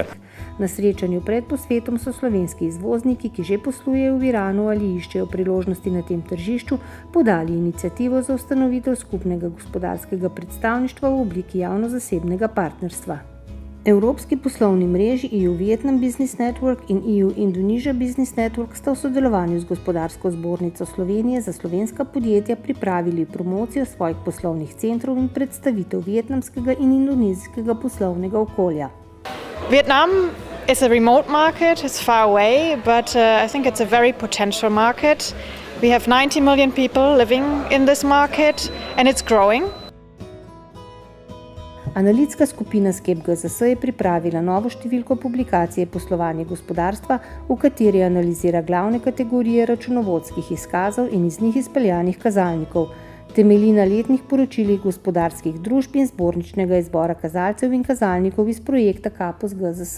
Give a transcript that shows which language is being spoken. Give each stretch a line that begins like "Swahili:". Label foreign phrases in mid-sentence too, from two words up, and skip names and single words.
Slovenian: Na srečanju pred posvetom so slovenski izvozniki, ki že poslujejo v Iranu ali iščejo priložnosti na tem tržišču, podali iniciativo za ustanovitev skupnega gospodarskega predstavništva v obliki javno-zasebnega partnerstva. Evropski poslovni mreži
English: EU Vietnam Business Network
Slovenian: in
English: EU Indonesia Business Network
Slovenian: sta v sodelovanju z Gospodarsko zbornico Slovenije za slovenska podjetja pripravili promocijo svojih poslovnih centrov in predstavitev vietnamskega in indonezijskega poslovnega okolja.
English: Vietnam is a remote market, it's far away, but I think it's a very potential market. We have 90 million people living in this market and it's growing.
Slovenian: Analitska skupina Skep GZS je pripravila novo številko publikacije Poslovanje gospodarstva, v kateri analizira glavne kategorije računovodskih izkazov in iz njih izpeljanih kazalnikov. Temelji na letnih poročilih gospodarskih družb in zborničnega izbora kazalcev in kazalnikov iz projekta KAPOS GZS.